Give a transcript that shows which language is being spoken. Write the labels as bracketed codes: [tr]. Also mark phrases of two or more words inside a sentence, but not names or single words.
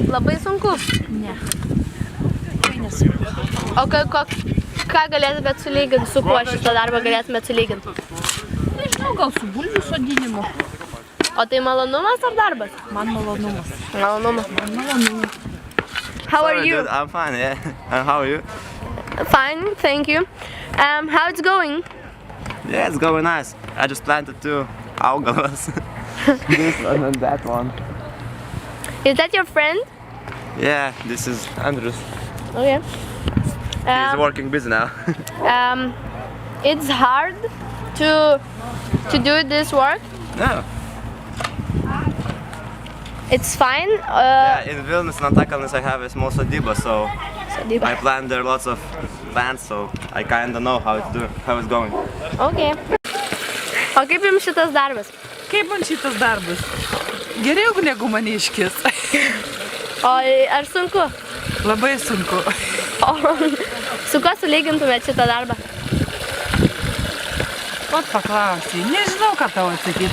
[lt] Labai sunku. Ne. Tai nesunku. O ką galėtumėt sulyginti, su kuo šitą darbą galėtumėt sulyginti? Nežinau, gal su bulvių sodinimu. O tai malonumas ar darbas? Man malonumas. Malonumas. Man malonumas. [en] How are Sorry, you? dude, I'm fine, yeah. And how are you? Fine, thank you. How it's going? Yeah, it's going nice. I just planted 2 augalas. This one and that one. Is that your friend? Yeah, this is Andrus. Okay. He's working busy now. It's hard to do this work. No. It's fine. Yeah, in Vilnius and Antakalnis I have a small sodyba, so I plant there lots of plants, so I kinda know how it's going. Okay. [lt] O kaip jums šitas darbas? Kaip man šitas darbas? Geriau negu maniškis. O ar sunku? Labai sunku. O su kuo sulygintumėt šitą darbą? Ot paklausai, nežinau ką tau atsakyti.